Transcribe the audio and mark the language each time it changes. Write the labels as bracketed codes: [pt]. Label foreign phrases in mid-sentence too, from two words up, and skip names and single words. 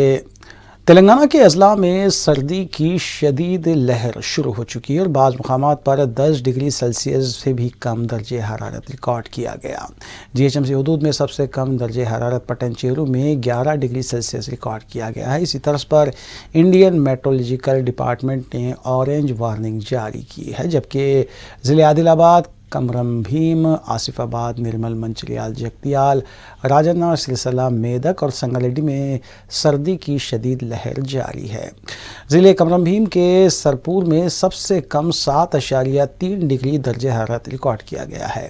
[ur] تلنگانہ کے اضلاع میں سردی کی شدید لہر شروع ہو چکی ہے اور بعض مقامات پر 10 [en] degree Celsius [ur] سے بھی کم درجہ حرارت ریکارڈ کیا گیا۔ جی ایچ ایم سی حدود میں سب سے کم درجہ حرارت پٹن چیرو میں 11 [en] degree Celsius [ur] ریکارڈ کیا گیا ہے۔ اسی طرز پر انڈین میٹرولوجیکل ڈپارٹمنٹ نے اورنج وارننگ جاری کی ہے، جبکہ ضلع عادل آباد، کمرم بھیم، آصف آباد، نرمل، منچریال، جگتیال، راجن سلسلہ، میدک اور سنگاریڈی میں سردی کی شدید لہر جاری ہے۔ ضلع کمرم بھیم کے سرپور میں سب سے کم 7.3 ڈگری درجہ حرارت ریکارڈ کیا گیا ہے۔